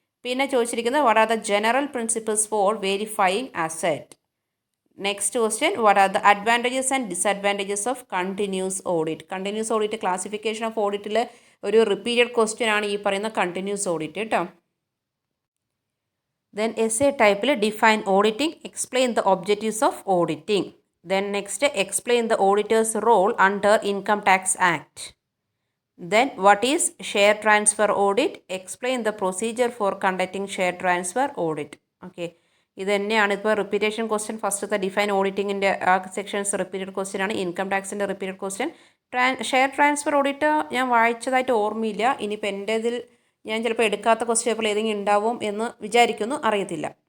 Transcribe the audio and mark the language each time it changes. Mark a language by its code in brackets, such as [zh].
[ml] പിന്നെ ചോദിച്ചിരിക്കുന്നത് [en] What are the general principles for verifying asset. Next question what are the advantages and disadvantages of continuous audit. [ml] Continuous audit classification of ഓഡിറ്റിൽ ഒരു repeated question ആണ് ഈ പറയുന്ന continuous audit കേട്ടോ. [en] Then essay type define auditing, explain the objectives of auditing. Then next explain the auditor's role under Income Tax Act. Then what is share transfer audit? Explain the procedure for conducting share transfer audit. Okay. [ml] ഇത് തന്നെയാണ് ഇപ്പോൾ repetition question. ഫസ്റ്റത്തെ define ഓഡിറ്റിങ്ങിൻ്റെ ആ sections repeated question ആണ്. Income ടാക്സിൻ്റെ repeated question. Share transfer audit ഞാൻ വായിച്ചതായിട്ട് ഓർമ്മയില്ല. ഇനിയിപ്പോൾ എൻ്റെ ഇതിൽ ഞാൻ ചിലപ്പോൾ എടുക്കാത്ത ക്വസ്റ്റ്യൻ പേപ്പർ ഏതെങ്കിലും ഉണ്ടാവും എന്ന് വിചാരിക്കുന്നു, അറിയത്തില്ല.